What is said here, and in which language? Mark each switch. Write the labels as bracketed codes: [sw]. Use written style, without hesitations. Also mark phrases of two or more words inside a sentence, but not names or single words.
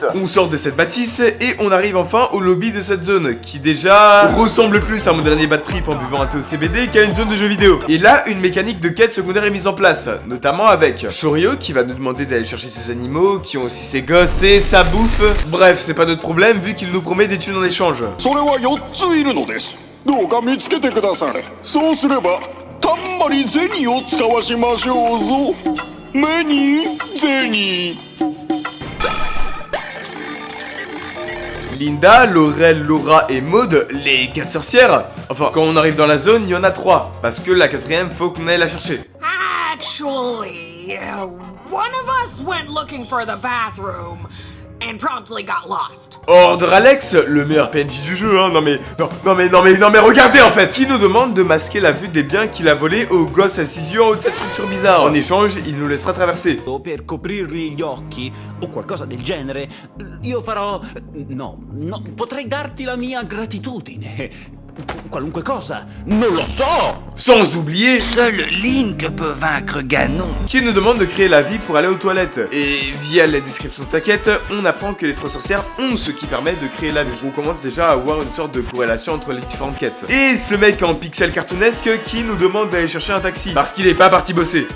[fr] On sort de cette bâtisse et on arrive enfin au lobby de cette zone, qui déjà ressemble plus à mon dernier [en] bad trip [fr] en buvant un thé au CBD qu'à une zone de jeux vidéo. Et là, une mécanique de quête secondaire est mise en place, notamment avec Shorio qui va nous demander d'aller chercher ses animaux, qui ont aussi ses gosses et sa bouffe. Bref, c'est pas notre problème vu qu'il nous promet des thunes en échange. [ja] それは4ついるのです。どうか見つけてくだされ。そうすればたんまり銭を使わしましょうぞ。目に銭。 [fr] Linda, Laurel, Laura et Maud, les 4 sorcières. Enfin, quand on arrive dans la zone, il y en a 3, parce que la 4ème, faut qu'on aille la chercher. [en] Actually, one of us went looking for the bathroom and promptly got lost. [fr] Ordre Alex, le meilleur PNJ du jeu, hein, non mais regardez en fait, qui nous demande de masquer la vue des biens qu'il a volés aux gosses à 6 yeux en haut de cette structure bizarre. En échange, il nous laissera traverser. [it] Per coprirgli gli occhi o qualcosa del genere, io farò... No, potrei darti la mia gratitudine. Qualunque cosa, non lo so. [fr] Sans oublier seul Link peut vaincre Ganon, qui nous demande de créer la vie pour aller aux toilettes. Et via la description de sa quête, on apprend que les 3 sorcières ont ce qui permet de créer la vie. On commence déjà à avoir une sorte de corrélation entre les différentes quêtes. Et ce mec en pixel cartoonesque qui nous demande d'aller chercher un taxi parce qu'il est pas parti bosser.